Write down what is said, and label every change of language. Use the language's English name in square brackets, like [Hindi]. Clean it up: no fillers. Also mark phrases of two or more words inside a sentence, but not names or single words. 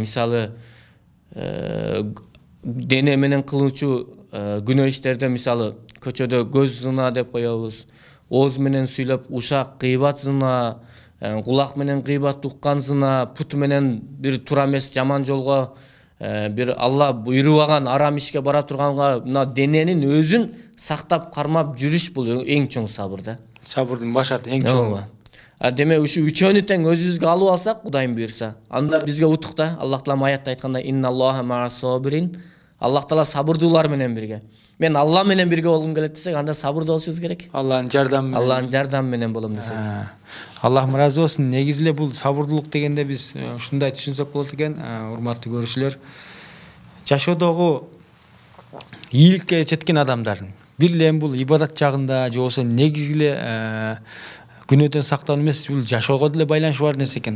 [Kyrgyz] Мисалы, дене менен кылуучу күнөө иштерде, мисалы, көчөдө көз зына деп коебуз, ооз менен сүйлөп ушак кыйбат зына, кулак менен кыйбат уккан зына, пут менен бир туура эмес жаман жолго, бир Алла буйрубаган арам ишке бара турганга, мына дененин өзүн сактап кармап жүрүш бул эң чоң сабыр да. Сабырдын башаты эң чоң. Демек ушу үчөөнү тең өзүбүзгө алып алсак, Кудайым буйрса, анда бизге утук да. Аллах Таала аятта айткандай, [Arabic] إن الله مع الصابرين. [Kyrgyz] Аллах Таала сабырдуулар менен бирге. Мен Алла менен бирге болгум келет десек, анда сабырдуу болушубуз керек. Алланын жардамы менен болом десек. Аллах ыраазы болсун. Негизи эле бул сабырдуулук дегенде биз ушундай түшүнсөк болот экен, урматтуу көрүүчүлөр. Жашоодогу ийгиликке жеткен адамдардын бир эле бул ибадат жагында же болбосо негизи эле күнөөдөн сактануу эмес, бул жашоого деле байланышы бар нерсе экен да.